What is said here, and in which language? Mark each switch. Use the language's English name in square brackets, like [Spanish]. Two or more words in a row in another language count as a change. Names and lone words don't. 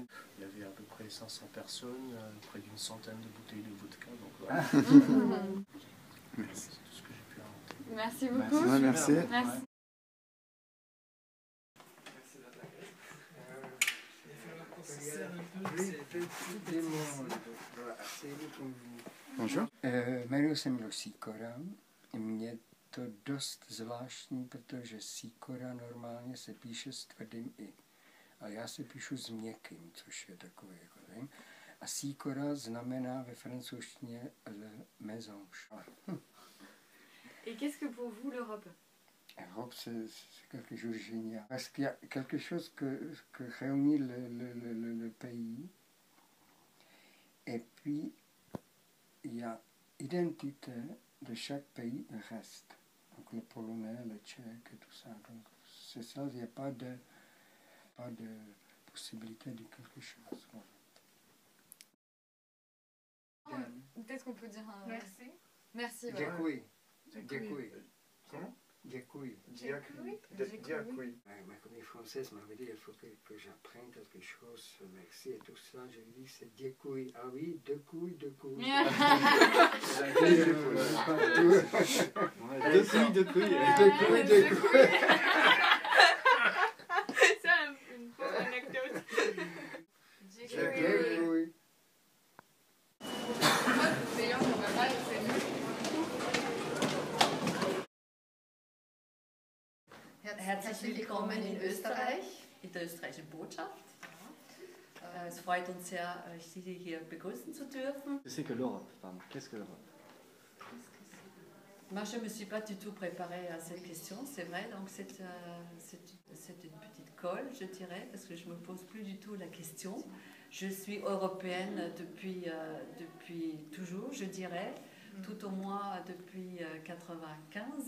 [French] Il y avait à peu près 500 personnes, près d'une centaine de bouteilles de vodka, donc voilà. Merci. C'est tout ce que j'ai pu inventer. Merci beaucoup. Ouais, merci. Merci. Bonjour. [Czech] Jmenuji se Miloš Sýkora. Mně to dost zvláštní, protože Sýkora normálně se píše s tvrdým i. Ale já se píšu s měkkým, což je takový jako vím. A Sýkora znamená ve francouzštině [French] le mésange. Et qu'est-ce que pour vous l'Europe? L'Europe, c'est quelque chose de génial. Parce qu'il y a quelque chose que réunit le pays. Et puis, il y a identité de chaque pays reste. Donc le polonais, le tchèque et tout ça. Donc c'est ça, il n'y a pas de possibilité de quelque chose. Voilà. Peut-être qu'on peut dire un... Merci. Merci. Voilà. [Czech] Děkuji. Děkuji. [French] Comment? [Czech] Děkuji. Diakui. [French] Ma famille française m'avait dit qu'il faut que j'apprenne quelque chose, merci et tout ça. Je lui dis c'est děkuji. Ah oui, deux couilles. Deux couilles. C'est une bonne anecdote. [Czech] Děkuji. [German] Herzlich willkommen in Österreich, in der österreichischen Botschaft. Es freut uns sehr, Sie hier begrüßen zu dürfen. [French] C'est que l'Europe, pardon. Qu'est-ce que l'Europe? Moi, je ne me suis pas du tout préparée à cette question, c'est vrai. Donc, c'est une petite colle, je dirais, parce que je ne me pose plus du tout la question. Je suis européenne depuis toujours, je dirais, tout au moins depuis 1995.